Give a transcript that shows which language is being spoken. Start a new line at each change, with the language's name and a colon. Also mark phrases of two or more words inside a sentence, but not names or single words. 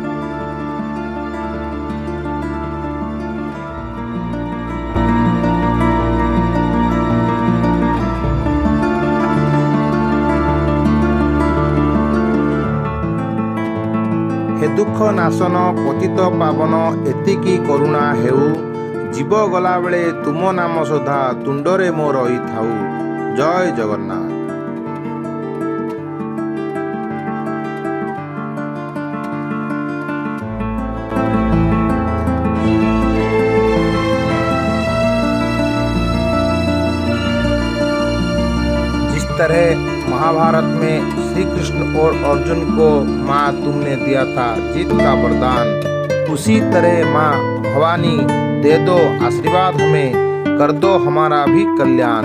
Odia: ହେ ଦୁଃଖ ନାଶନ ପତିତ ପାବନ, ଏତିକି କରୁଣା ହେଉ। ଜୀବ ଗଲାବେଳେ ତୁମ ନାମ ସଦା ତୁଣ୍ଡରେ ମୋ ରହିଥାଉ। ଜୟ ଜଗନ୍ନାଥ।
Hindi: जिस तरह महाभारत में श्री कृष्ण और अर्जुन को माँ तुमने दिया था जीत का वरदान, उसी तरह माँ भवानी दे दो आशीर्वाद हमें, कर दो हमारा भी कल्याण।